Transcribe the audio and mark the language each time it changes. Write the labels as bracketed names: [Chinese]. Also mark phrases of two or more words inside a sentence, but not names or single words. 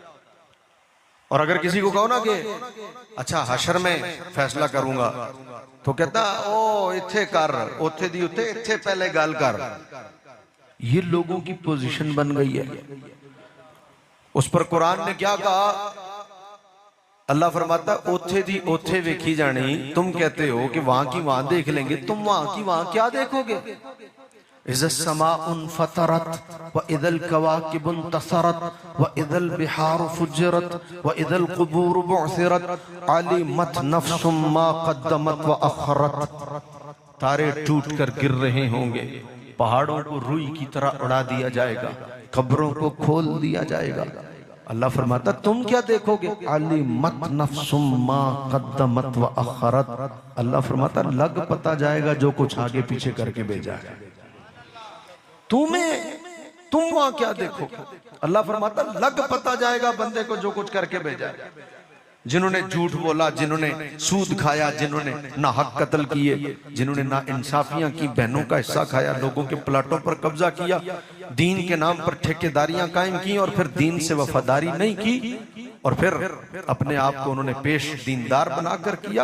[Urdu] اور اگر کسی کو کہو نا کہ اچھا حشر میں فیصلہ کروں گا، تو کہتا [Punjabi] او ایتھے کر، اوتھے دی اوتھے، ایتھے پہلے گل کر. [Urdu] یہ لوگوں کی پوزیشن بن گئی ہے. اس پر قرآن نے کیا کہا? اللہ فرماتا [Punjabi] اوتھے دی اوتھے ویکھی جانی. [Urdu] تم کہتے ہو کہ وہاں کی وہاں دیکھ لیں گے، تم وہاں کی وہاں کیا دیکھو گے? [Arabic] إذا السماء انفطرت وإذا الكواكب انتثرت وإذا البحار فجرت وإذا القبور بعثرت علمت نفس ما قدمت وأخرت. [Urdu] تارے ٹوٹ کر گر رہے ہوں گے، پہاڑوں کو روئی کی طرح اڑا دیا جائے گا، قبروں کو کھول دیا جائے گا. اللہ فرماتا تم کیا دیکھو گے? [Arabic] علمت نفس ما قدمت وأخرت. [Urdu] اللہ فرماتا لگ پتا جائے گا جو کچھ آگے پیچھے کر کے بھیجا ہے. تم وہاں کیا دیکھو? اللہ فرماتا لگ پتا جائے گا بندے کو جو کچھ کر کے بھیجا ہے. جنہوں نے جھوٹ بولا، جنہوں نے سود کھایا، جنہوں نے ناحق قتل کیے، جنہوں نے ناانصافیاں کی، بہنوں کا حصہ کھایا، لوگوں کے پلاٹوں پر قبضہ کیا، دین کے نام پر ٹھیکیداریاں قائم کی اور پھر دین سے وفاداری نہیں کی، اور پھر اپنے آپ کو انہوں نے پیش دیندار بنا کر کیا.